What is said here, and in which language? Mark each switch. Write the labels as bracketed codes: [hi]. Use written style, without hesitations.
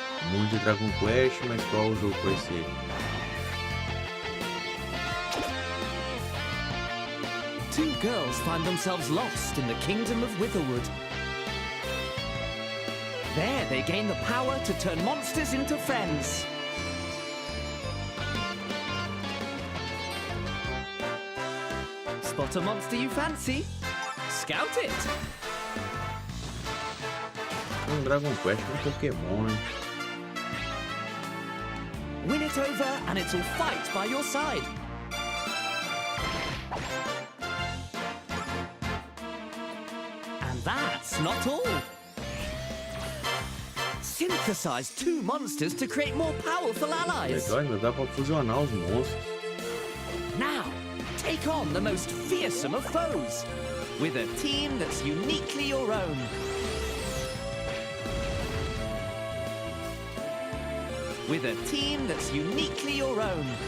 [pt] Muito de Dragon Quest, mas qual o jogo vai ser? [en] Two girls find themselves lost in the kingdom of Witherwood. There, they gain the power to turn monsters into friends. Spot a monster you fancy? Scout it! [pt] Dragon Quest com Pokémon, né? [en] Win it over and it'll fight by your side. And that's not all. synthesize two monsters to create more powerful allies. [pt] Legal, ainda dá pra fusionar os monstros. [en] Now, take on the most fearsome of foes with a team that's uniquely your own. With a team that's uniquely your own.